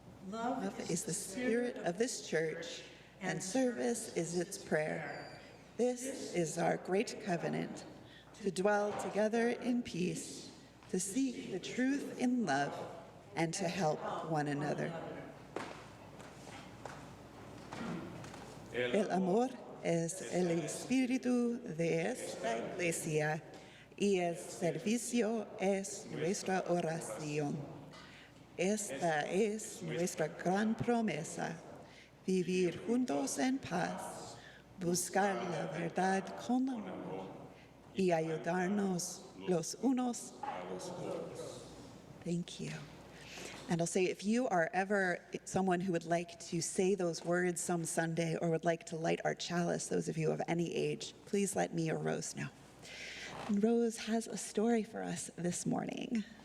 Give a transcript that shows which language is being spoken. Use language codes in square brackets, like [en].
[en] Love is the spirit of this church, and service is its prayer. This is our great covenant, to dwell together in peace, to seek the truth in love, and to help one another. [es] El amor es el espíritu de esta iglesia, y el servicio es nuestra oración. Esta es nuestra gran promesa, vivir juntos en paz, buscar la verdad con amor y ayudarnos los unos a los otros. [en] Thank you. And I'll say, if you are ever someone who would like to say those words some Sunday or would like to light our chalice, those of you of any age, please let me or Rose know. And Rose has a story for us this morning.